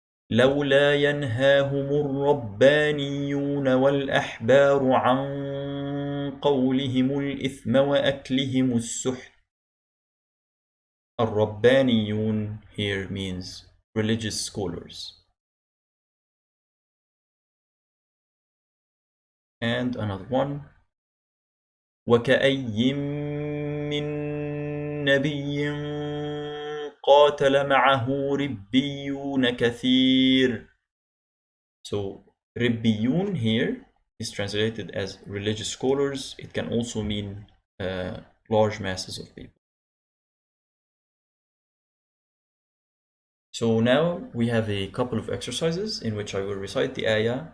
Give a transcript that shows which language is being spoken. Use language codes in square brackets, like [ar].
[ar] لولا ينهاهم الربانيون والأحبار عن قولهم الإثم وأكلهم السحت. [en] الربانيون here means religious scholars. And another one. [ar] وكأي من نبي قاتل معه ربيون كثير. [en] So ربيون here is translated as religious scholars. It can also mean large masses of people. So now we have a couple of exercises in which I will recite the ayah.